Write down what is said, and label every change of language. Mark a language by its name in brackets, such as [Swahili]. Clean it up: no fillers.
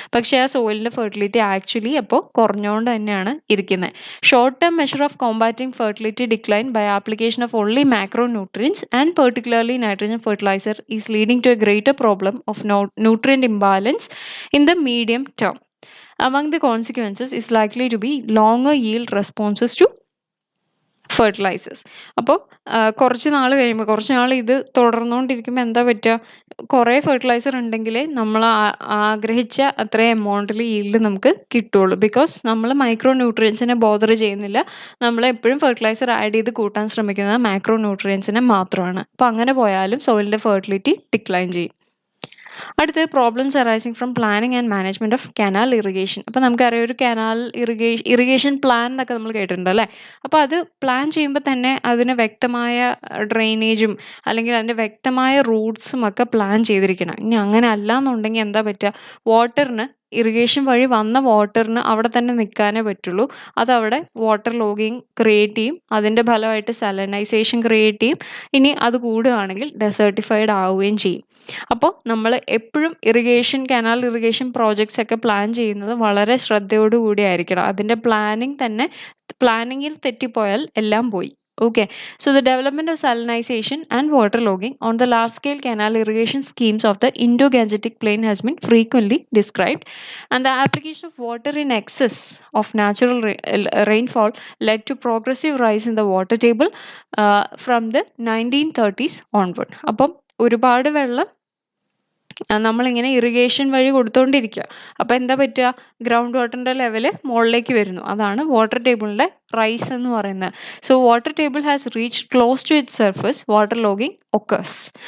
[Malayalam] പക്ഷേ ആ സോയിലിൻ്റെ fertility actually അപ്പോൾ കുറഞ്ഞുകൊണ്ട് തന്നെയാണ് ഇരിക്കുന്നത്. [English] Short term measure of combating fertility decline by application of only macro nutrients and particularly nitrogen fertilizer is leading to a greater problem of nutrient imbalance in the medium term. Among the consequences is likely to be longer yield responses to fertilizers. [Malayalam] അപ്പോൾ കുറച്ച് നാൾ ഇത് തുടർന്നുകൊണ്ടിരിക്കുമ്പോൾ എന്താ പറ്റുക? കുറേ fertiliser ഉണ്ടെങ്കിലേ നമ്മൾ ആഗ്രഹിച്ച അത്രയും എമൗണ്ടിൽ ഈൽഡ് നമുക്ക് കിട്ടുള്ളൂ. ബിക്കോസ് നമ്മൾ മൈക്രോ ന്യൂട്രിയൻസിനെ ബോദർ ചെയ്യുന്നില്ല, നമ്മൾ എപ്പോഴും ഫെർട്ടിലൈസർ ആഡ് ചെയ്ത് കൂട്ടാൻ ശ്രമിക്കുന്നത് മാക്രോ ന്യൂട്രിയൻസിനെ മാത്രമാണ്. അപ്പോൾ അങ്ങനെ പോയാലും സോയിലിൻ്റെ ഫെർട്ടിലിറ്റി ഡിക്ലൈൻ ചെയ്യും. അടുത്തത് [English] Problems arising from planning and management of canal irrigation. [Malayalam] അപ്പോൾ നമുക്കറിയാം ഒരു കനാൽ ഇറിഗേഷൻ പ്ലാൻ എന്നൊക്കെ നമ്മൾ കേട്ടിട്ടുണ്ട് അല്ലേ? അപ്പോൾ അത് പ്ലാൻ ചെയ്യുമ്പോൾ തന്നെ അതിന് വ്യക്തമായ ഡ്രെയിനേജും അല്ലെങ്കിൽ അതിൻ്റെ വ്യക്തമായ റൂട്ട്സും ഒക്കെ പ്ലാൻ ചെയ്തിരിക്കണം. ഇനി അങ്ങനെ അല്ല എന്നുണ്ടെങ്കിൽ എന്താ പറ്റുക? വാട്ടറിന് ഇറിഗേഷൻ വഴി വന്ന വാട്ടറിന് അവിടെ തന്നെ നിൽക്കാനേ പറ്റുള്ളൂ. അതവിടെ വാട്ടർ ലോഗിങ് ക്രിയേറ്റ് ചെയ്യും, അതിൻ്റെ ഫലമായിട്ട് സലനൈസേഷൻ ക്രിയേറ്റ് ചെയ്യും. ഇനി അത് കൂടുകയാണെങ്കിൽ ഡെസേർട്ടിഫൈഡ് ആവുകയും ചെയ്യും. അപ്പോൾ നമ്മൾ എപ്പോഴും കനാൽ ഇറിഗേഷൻ പ്രോജക്ട്സ് ഒക്കെ പ്ലാൻ ചെയ്യുന്നത് വളരെ ശ്രദ്ധയോടുകൂടി ആയിരിക്കണം. അതിൻ്റെ പ്ലാനിങ്ങിൽ തെറ്റിപ്പോയാൽ എല്ലാം പോയി. [English] Okay, so the development of salinization and water logging on the large-scale canal irrigation schemes of the Indo-Gangetic Plain has been frequently described, and the application of water in excess of natural rainfall led to progressive rise in the water table from the 1930s onward. [Malayalam] അപ്പം ഒരുപാട് വെള്ളം നമ്മളിങ്ങനെ irrigation വഴി കൊടുത്തുകൊണ്ടിരിക്കുക. അപ്പോൾ എന്താ പറ്റുക? Ground വാട്ടറിൻ്റെ level മുകളിലേക്ക് വരുന്നു. അതാണ് വാട്ടർ ടേബിളിൻ്റെ റൈസ് എന്ന് പറയുന്നത്. [English] So water table has reach close to its surface, water logging occurs.